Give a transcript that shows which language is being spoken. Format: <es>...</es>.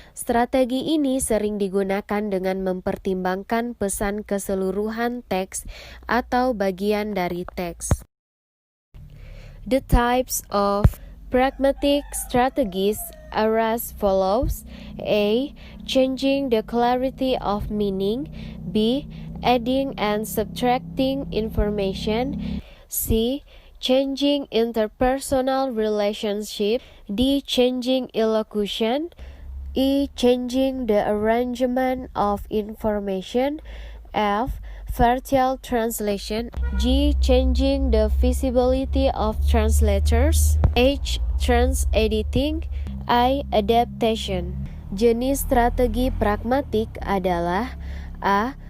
<id>Strategi ini sering digunakan dengan mempertimbangkan pesan keseluruhan teks atau bagian dari teks.</id> <en>The types of pragmatic strategies are as follows. A. Changing the clarity of meaning. B. Adding and subtracting information. C. Changing interpersonal relationship. D. Changing elocution. E. Changing the arrangement of information. F. Virtual translation. G. Changing the visibility of translators. H. Trans-editing. I. Adaptation.</en> <id>Jenis strategi pragmatik adalah A.</id>